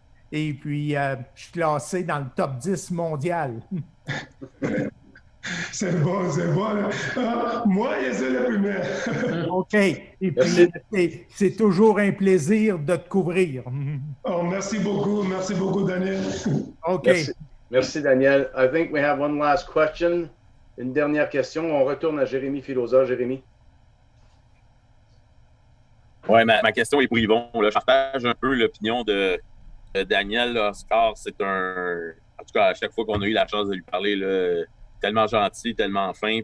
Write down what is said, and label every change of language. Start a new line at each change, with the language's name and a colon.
French: Et puis, je suis classé dans le top 10 mondial. C'est bon. Moi, je suis le premier. OK. Et puis, c'est toujours un plaisir de te couvrir. Oh, merci beaucoup, Daniel. OK. Merci, Daniel.
English: I think we have one last question.
French: Une dernière question. On retourne à Jérémy Filosa. Jérémy. Oui, ma question est pour Yvon. Là, je partage un peu l'opinion de Daniel. Là, Oscar, c'est un... En tout cas, à chaque fois qu'on a eu la chance de lui parler, là, tellement gentil, tellement fin.